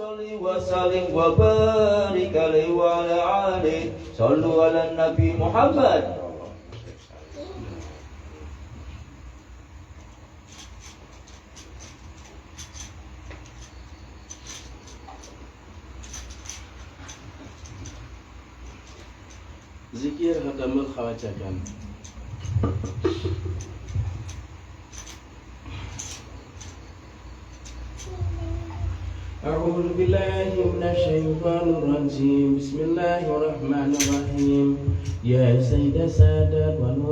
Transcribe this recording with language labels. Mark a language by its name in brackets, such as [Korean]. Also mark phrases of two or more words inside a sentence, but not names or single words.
[Arabic] وسلم وبارك عليه وعلى آله صلوا على النبي محمد. [Malay] Zikir hadamul khawajakan. [Arabic] أعوذ بالله من الشيطان الرجيم بسم الله الرحمن الرحيم يا سيد السادات ونور